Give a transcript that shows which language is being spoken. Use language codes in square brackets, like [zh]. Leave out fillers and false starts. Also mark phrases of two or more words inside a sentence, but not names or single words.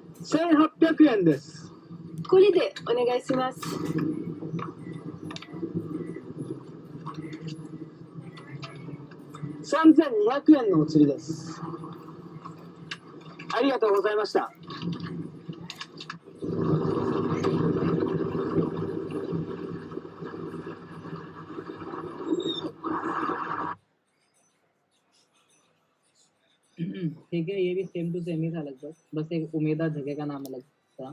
[ja] 1800 円です。これでお願いします。 3200円のお釣りです。ありがとうございました。 [hi] ठीक है, ये भी [en] same to same [hi] ही था लगभग, बस एक उमेदा जगह का नाम अलग था.